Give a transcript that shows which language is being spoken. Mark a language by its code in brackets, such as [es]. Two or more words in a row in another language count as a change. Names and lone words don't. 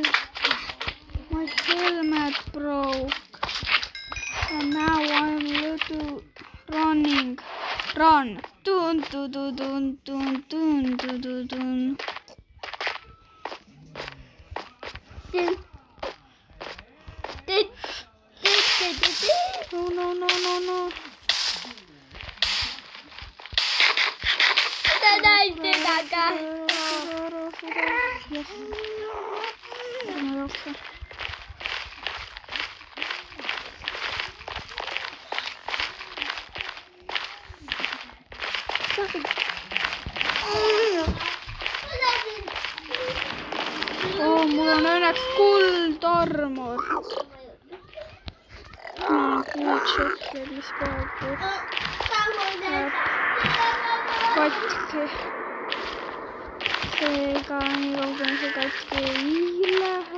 [en] My helmet broke. And now I'm little running. Run. Dun dun dun dun dun dun dun dun dun. No no no no no. Yes. [et] Mä jaksan. Mulla on õnneks kuldarmor. Kuutšekil, mis praegu katki. Seega nii kaugele see katki ei lähe.